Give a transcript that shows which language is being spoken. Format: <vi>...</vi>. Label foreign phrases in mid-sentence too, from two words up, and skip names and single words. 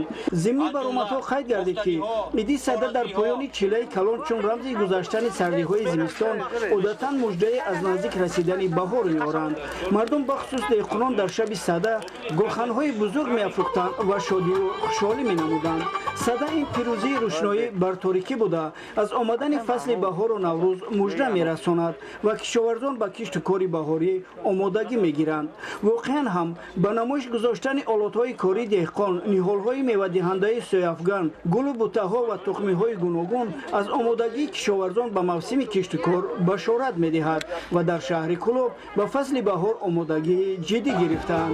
<fa>ضمن برآمدها قید گردید که عید صدا در پایان چیله کلان چون رمز گذشتن سردی‌های زمستان عادتاً مژده از نزدیک رسیدن بهار می‌آورند. مردم بخصوص دهقانان در شب صدا گلخان‌های بزرگ می‌افروختند و شادی و خوشحالی می‌نمودند.</fa> <tg>сада ин пирӯзии рӯшноӣ бар торикӣ буда аз омадани фасли баҳору наврӯз мужда мерасонад ва кишоварзон ба кишту кори баҳорӣ омодагӣ мегиранд. воқеан ҳам ба намоиш гузоштани олатҳои кори деҳқон, ниҳолҳои мевадиҳандаи сояфган, гулу бутаҳо ва тухмиҳои гуногун аз омодагии кишоварзон ба мавсими кишту кор башорат медиҳад ва дар шаҳри Кӯлоб ба фасли баҳор омодагии ҷиддӣ гирифтаанд.</tg>